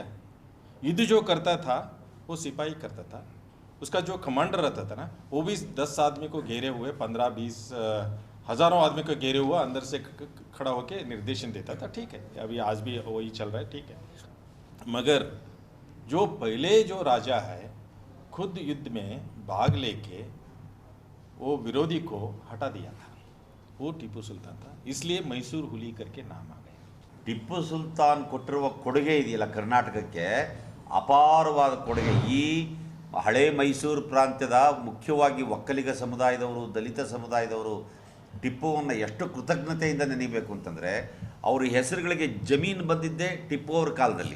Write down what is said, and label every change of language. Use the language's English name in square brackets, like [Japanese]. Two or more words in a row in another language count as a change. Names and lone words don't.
[Hindi] युद्ध जो करता था वो सिपाही करता था, उसका जो कमांडर रहता था ना वो भी 10 आदमी को घेरे हुए, 15-20 हज़ारों आदमी को घेरे हुआ अंदर से खड़ा होकर निर्देशन देता था। ठीक है, अभी आज भी वही चल रहा है, ठीक है। मगर जो पहले जो राजा है खुद युद्ध में भाग लेके वो विरोधी को हटा दिया था, वो टीपू सुल्तान था। इसलिए मैसूर हुली करके नाम आ गया। [Kannada] ಟಿಪ್ಪು ಸುಲ್ತಾನ್ ಕೊಟ್ಟಿರುವ ಕೊಡುಗೆ ಇದೆಯಲ್ಲ ಕರ್ನಾಟಕಕ್ಕೆ, ಅಪಾರವಾದ ಕೊಡುಗೆ. ಈ ಹಳೆ ಮೈಸೂರು ಪ್ರಾಂತ್ಯದ ಮುಖ್ಯವಾಗಿ ಒಕ್ಕಲಿಗ ಸಮುದಾಯದವರು, ದಲಿತ ಸಮುದಾಯದವರು ಟಿಪ್ಪುವನ್ನು ಎಷ್ಟು ಕೃತಜ್ಞತೆಯಿಂದ ನೆನೀಬೇಕು ಅಂತಂದರೆ, ಅವ್ರ ಹೆಸರುಗಳಿಗೆ ಜಮೀನು ಬಂದಿದ್ದೇ ಟಿಪ್ಪು ಅವ್ರ ಕಾಲದಲ್ಲಿ.